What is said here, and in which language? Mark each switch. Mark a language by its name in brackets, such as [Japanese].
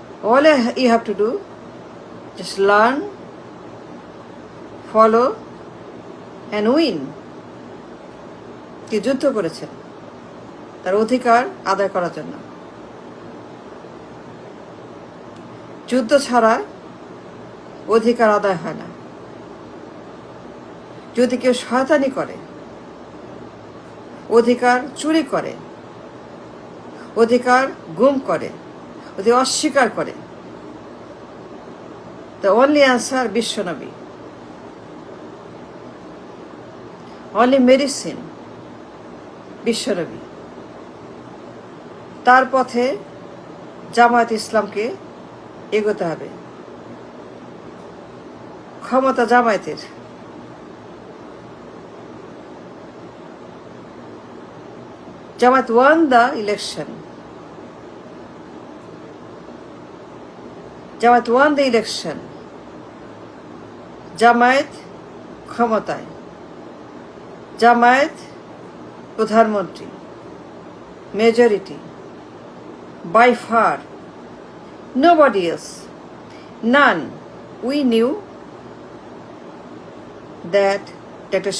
[English] All you have to do, just learn, follow and win. [Bangla] কি যুদ্ধ করেছেন তার অধিকার আদায় করার জন্য। যুদ্ধ ছাড়া অধিকার আদায় হয় না। যদি কেউ শয়তানি করে, অধিকার চুরি করে, অধিকার গুম করে, অধিকার অস্বীকার করে, [English] the only answer [Bangla] বিশ্বনবী, [English] only medicine [Bangla] বিশ্বনবী। তার পথে জামায়াত ইসলামকে এগোতে হবে। ক্ষমতা জামায়াতের। [English] Jamaat won the election. Jamaat won the election. [Bangla] Jamaat ক্ষমতায়, জামায়াত প্রধানমন্ত্রী, majority, [English] by far, nobody else, none. We knew that Dr.